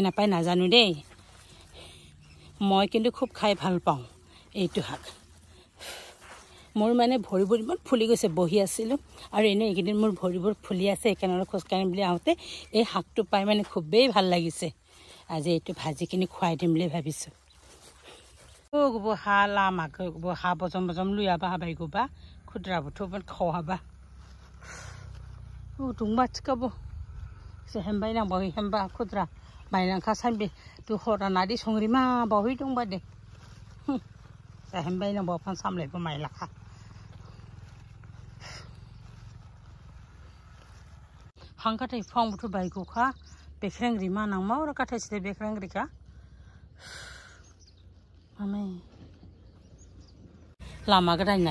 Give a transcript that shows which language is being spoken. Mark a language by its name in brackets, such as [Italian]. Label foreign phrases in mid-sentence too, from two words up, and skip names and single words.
[Assamese] নাপায় নাজানো দেই মই কিন্তু খুব খাই ভাল পাওঁ এইটো শাক মোৰ মানে ভৰিবোৰ ইমান ফুলি গৈছে বহি আছিলোঁ আৰু এনে এইকেইদিন মোৰ ভৰিবোৰ ফুলি আছে একেনৰ খোজ কাঢ়িম বুলি আহোঁতে এই শাকটো পাই মানে খুবেই ভাল লাগিছে আজি এইটো ভাজি কিনি খুৱাই দিম বুলি ভাবিছোঁ [Bodo] গোবো হাঁহ লামাক গোবো হাঁহ বজম বজম লৈ আবা হাবাই গোবা খুদ্ৰা বুথুমান খোৱাবা দুংবা চিকাব হেমবাই নাংবাহি হেমবা খুদ্ৰা বাইनांखा सानबे तु हरा नादी संग्रि मा बावै दंबा दे हेमबाय नांबा फान सामलायबो माइ लाखा हांखाथाय फांबुथ बायगोखा बेख्रेंग्रि मा नांमा और काथायसिले बेख्रेंग्रिखा मामे लामा गदायना